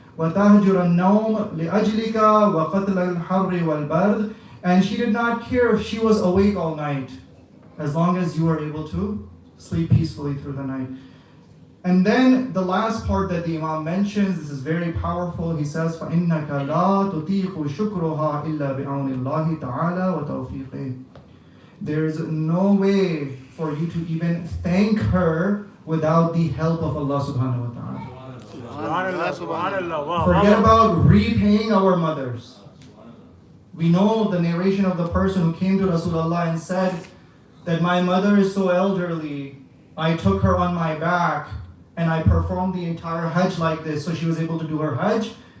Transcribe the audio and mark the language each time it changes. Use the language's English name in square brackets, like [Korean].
[Arabic] وَتَهْجُرَ النَّوْمَ لِأَجْلِكَ وَقَتْلَ الْحَرِّ وَالْبَرْدِ. [English] And she did not care if she was awake all night as long as you were able to sleep peacefully through the night. And then the last part that the Imam mentions, this is very powerful. He says, [Arabic] فَإِنَّكَ لَا تُطِيقُ شُكْرُهَا إِلَّا بِعَوْنِ اللَّهِ تَعَالَى وَتَوْفِيقِهِ. [English] There's no way for you to even thank her without the help of Allah subhanahu wa ta'ala. Forget about repaying our mothers. We know the narration of the person who came to Rasulullah and said that my mother is so elderly, I took her on my back and I performed the entire Hajj like this so she was able to do her Hajj.